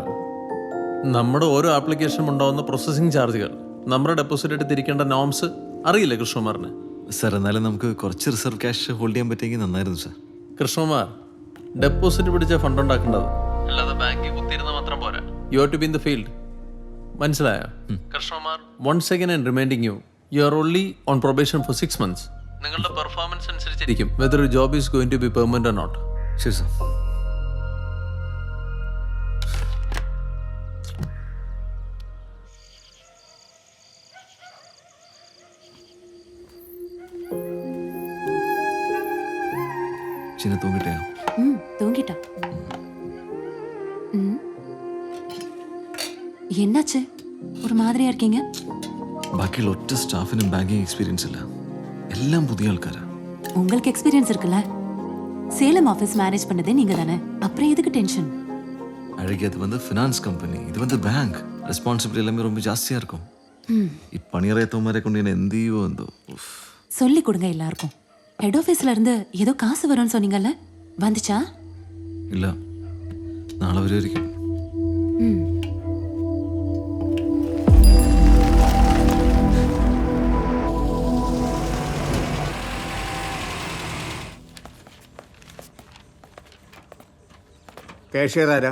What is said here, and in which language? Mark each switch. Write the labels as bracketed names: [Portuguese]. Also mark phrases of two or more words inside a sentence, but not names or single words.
[Malayalam] നമ്മുടെ ഓരോ ആപ്ലിക്കേഷനും ഉണ്ടാവുന്ന പ്രോസസ്സിംഗ് ചാർജുകൾ, നമ്മുടെ ഡെപ്പോസിറ്റ് ആയിട്ട് തിരിക്കേണ്ട നോംസ് അറിയില്ലേ കൃഷ്ണകുമാറിന്? സർ, എന്നാലും നമുക്ക് കുറച്ച് [English] reserve cash hold [Malayalam] ചെയ്യാൻ പറ്റിയെങ്കിൽ നന്നായിരുന്നു സർ. കൃഷ്ണകുമാർ, ഡെപ്പോസിറ്റ് പിടിച്ച ഫണ്ട് ഉണ്ടാക്കേണ്ടത്, അല്ലാതെ ബാങ്കിൽ കുത്തിയിരുന്ന മാത്രം പോരാ. [English] you have to be in the field. [Malayalam] മനസ്സിലായോ കൃഷ്ണകുമാർ? [English] once again and reminding you are only on probation for 6 months. [Malayalam] നിങ്ങളുടെ പെർഫോമൻസ് അനുസരിച്ചിരിക്കും [English] whether job is going to be permanent or not. [Malayalam] ശരി സർ. [Tamil] சின்ன தூங்கிட்டேன். தூங்கிட்டா. என்னாச்சு, ஒரு மாதிரியா இருக்கீங்க? [Malayalam] ബാക്കിയുള്ള ഒറ്റ സ്റ്റാഫിനും [English] banking experience [Malayalam] ഇല്ല. എല്ലാം പുതിയ ആൾക്കാരാ. [Tamil] உங்களுக்கு எக்ஸ்பீரியன்ஸ் இருக்குல்ல? சேலம் [English] office manage [Tamil] பண்ணதே நீங்க தானே, அப்புறம் எதுக்கு டென்ஷன்? அழகி, அது வந்து [English] finance company, [Tamil] இது வந்து பேங்க். ரெஸ்பான்சிபிலிட்டி எல்லாமே ரொம்ப ஜாஸ்தியாக இருக்கும். [Malayalam] இப்பணியறையத்தவமாരെ കൊണ്ട് ഞാൻ എന്ത് ചെയ്യുമോ എന്തോ. [Tamil] சொல்லி கொடுங்க எல்லாருக்கும். [English] head office [Tamil] இருந்து ஏதோ காசு வரும்னு சொன்னீங்கல்ல, வந்துச்சா? [Malayalam] ഇല്ല, നാളെ വരുമായിരിക്കും. കാഷ്യർ ആരാ?